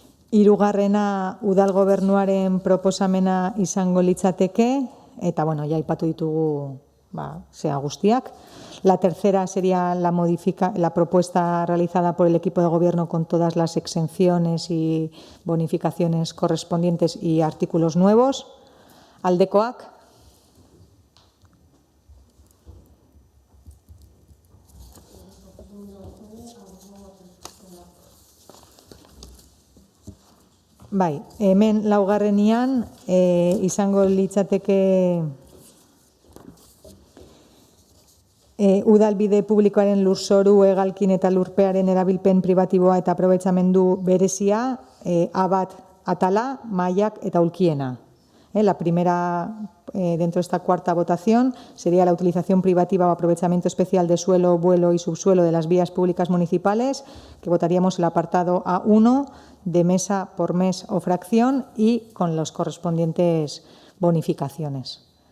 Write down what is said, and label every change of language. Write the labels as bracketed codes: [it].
[eu] Hirugarrena udal gobernuaren proposamena izango litzateke, eta ja aipatu ditugu zea guztiak. [es] La tercera sería la propuesta realizada por el equipo de gobierno con todas las exenciones y bonificaciones correspondientes y artículos nuevos. [eu] Aldekoak. Bai, hemen laugarrenian izango litzateke udalbide publikoaren lurzoru, hegalkin eta lurpearen erabilpen pribatiboa eta aprobetxamendu berezia, A1 atala, mailak eta ulkiena. [es] La primera, dentro de esta cuarta votación, sería la utilización privativa o aprovechamiento especial de suelo, vuelo y subsuelo de las vías públicas municipales, que votaríamos el apartado A1 de mesa por mes o fracción y con las correspondientes bonificaciones.